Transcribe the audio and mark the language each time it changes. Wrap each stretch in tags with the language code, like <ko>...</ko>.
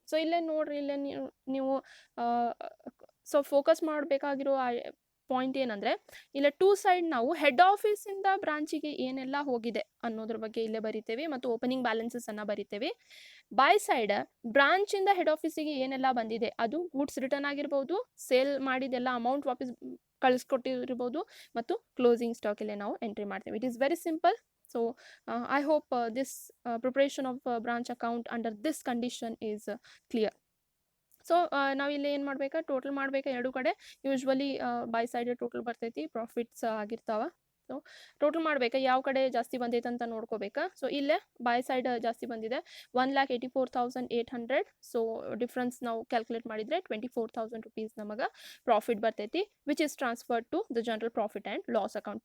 <kn>So ಇಲ್ಲೇ ನೋಡ್ರಿ, ಇಲ್ಲೇ ನೀವು ಸೊ ಫೋಕಸ್ ಮಾಡಬೇಕಾಗಿರೋ ಪಾಯಿಂಟ್ ಏನಂದ್ರೆ, ಇಲ್ಲ ಟೂ ಸೈಡ್ ನಾವು ಹೆಡ್ ಆಫೀಸಿಂದ ಬ್ರಾಂಚಿಗೆ ಏನೆಲ್ಲ ಹೋಗಿದೆ ಅನ್ನೋದ್ರ ಬಗ್ಗೆ ಇಲ್ಲೇ ಬರಿತೇವೆ ಮತ್ತು ಓಪನಿಂಗ್ ಬ್ಯಾಲೆನ್ಸಸ್ ಅನ್ನ ಬರಿತೇವೆ. ಬೈ ಸೈಡ್ ಬ್ರಾಂಚಿಂದ ಹೆಡ್ ಆಫೀಸಿಗೆ ಏನೆಲ್ಲ ಬಂದಿದೆ, ಅದು ಗೂಡ್ಸ್ ರಿಟರ್ನ್ ಆಗಿರ್ಬೋದು, ಸೇಲ್ ಮಾಡಿದೆಲ್ಲ ಅಮೌಂಟ್ ವಾಪಸ್ ಕಳಿಸ್ಕೊಟ್ಟಿರ್ಬೋದು, ಮತ್ತು ಕ್ಲೋಸಿಂಗ್ ಸ್ಟಾಕ್ ಇಲ್ಲೇ ನಾವು ಎಂಟ್ರಿ ಮಾಡ್ತೇವೆ.</kn> <en>It is very simple. So I hope this preparation of branch account under this condition is clear.</en> <kn>So ನಾವಿಲ್ಲಿ ಏನು ಮಾಡ್ಬೇಕಾ, ಟೋಟಲ್ ಮಾಡ್ಬೇಕಾ ಎರಡು ಕಡೆ. ಯೂಶ್ವಲಿ ಬೈ ಸೈಡ್ ಟೋಟಲ್ ಬರ್ತೈತಿ, ಪ್ರಾಫಿಟ್ಸ್ ಆಗಿರ್ತಾವ. ಸೊ ಟೋಟಲ್ ಮಾಡ್ಬೇಕಾ, ಯಾವ ಕಡೆ ಜಾಸ್ತಿ ಬಂದೈತೆ ಅಂತ ನೋಡ್ಕೋಬೇಕಾ. ಸೊ ಇಲ್ಲೇ ಬೈ ಸೈಡ್ ಜಾಸ್ತಿ ಬಂದಿದೆ, 1,84,800. ಸೊ ಡಿಫ್ರೆನ್ಸ್ ನಾವು ಕ್ಯಾಲ್ಕುಲೇಟ್ ಮಾಡಿದರೆ 24,000 rupees ನಮಗೆ ಪ್ರಾಫಿಟ್ ಬರ್ತೈತಿ,</kn> <en>Which is transferred to the general profit and loss account.</en>